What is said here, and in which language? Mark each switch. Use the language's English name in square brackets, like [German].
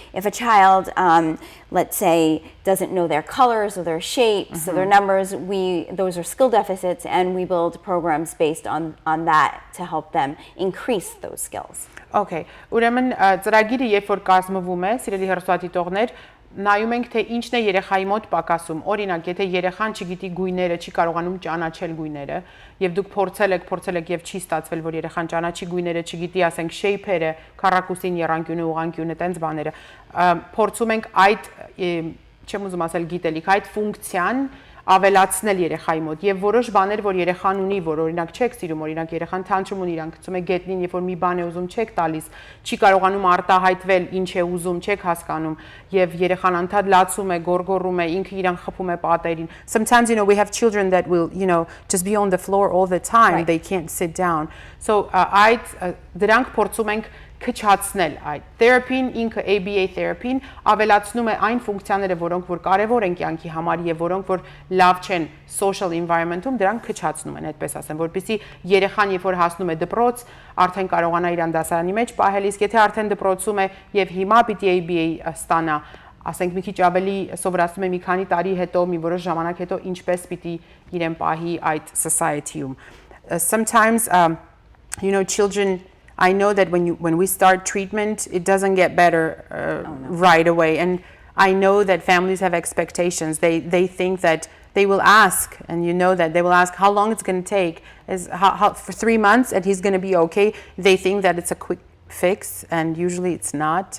[English] If a child, let's say, doesn't know their colors or their shapes or their numbers, those are skill deficits, and we build programs based on that to help them increase those skills. [Armenian] Okay, ուրեմն ծրագիրը երբ որ կազմվում է, սիրելի հեռուստադիտողներ, նայում ենք թե ինչն է երեխայի մոտ պակասում։ Օրինակ, եթե երեխան չգիտի գույները, չի կարողանում ճանաչել գույները, եւ դուք փորձել եք եւ չի ստացվել, որ երեխան ճանաչի գույները, չգիտի, ասենք, shape-երը, քառակուսին, եռանկյունը, ուղղանկյունը, տենց բաները, փորձում ենք այդ, չեմ ուզում ասել գիտելիք, այդ ֆունկցիան ավելացնել երեխայի մոտ եւ որոշ բաներ, որ երեխան ունի, որ օրինակ չեք սիրում, օրինակ երեխան թանտրում ունի, իրան գցում է գետնին, երբ որ մի բան է ուզում, չեք տալիս, չի կարողանում արտահայտվել, ինչ է ուզում, չեք հասկանում եւ երեխան անդադ լացում է, գոռգոռում է, ինքը իրան խփում է պատերին. [English] Sometimes we have children that will just be on the floor all the time. They can't sit down. [Armenian] So դրանք փորձում ենք քչացնել այդ therapy-ն, ինքը ABA therapy-ն ավելացնում է այն ֆունկցիաները, որոնք որ կարևոր են կյանքի համար եւ որոնք որ լավ չեն social environment-ում, դրանք քչացնում են, այդպես ասեմ, որպեսզի երեխան երբ որ հասնում է դպրոց, արդեն կարողանա իրան դասարանի մեջ պահել, իսկ եթե արդեն դպրոցում է եւ հիմա պիտի ABA ստանա, ասենք մի քիչ ավելի սովորացնում է մի քանի տարի հետո, մի որոշ ժամանակ հետո ինչպես պիտի իրեն պահի այդ society-ում. [English] Sometimes children, I know that when we start treatment, it doesn't get better right away. And I know that families have expectations. They think that they will ask, and that they will ask how long it's going to take. For 3 months and he's going to be okay. They think that it's a quick fix, and usually it's not.